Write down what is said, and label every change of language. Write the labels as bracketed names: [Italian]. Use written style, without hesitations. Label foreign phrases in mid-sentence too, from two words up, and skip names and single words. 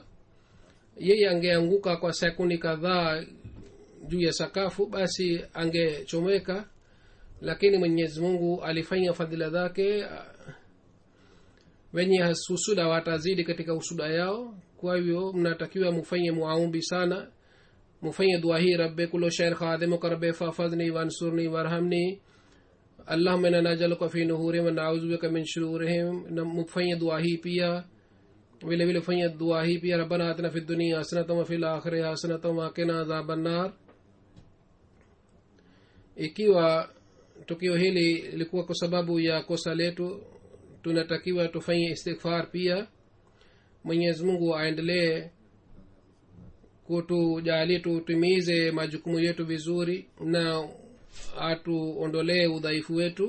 [Swahili] Yeye angeanguka kwa sekundi kadhaa juu ya sakafu, basi angechomeka, lakini Mwenyezi Mungu alifanya fadhila zake. Wenye husuda watazidi katika usuda yao. Kwa hivyo mnatakiwa mufanye muombi sana, mufanye dua hii: [Arabic] رب كل شيء خادمك رب فاحفظني وانصرني وارحمني اللهم إنا نجعلك في نحورهم ونعوذ بك من شرورهم. [Swahili] na mufanye dua hii pia vile vile fanye dua hii pia: [Arabic] ربنا آتنا في الدنيا حسنة وفي الآخرة حسنة وقنا عذاب النار. [Swahili] Ikiwa tukio hili lilikuwa kwa sababu ya kosa letu, tunatakiwa tufanye istighfar pia. Mwenyezi Mungu aendelee kutujalia tutimize majukumu yetu vizuri na atuondolee udhaifu wetu.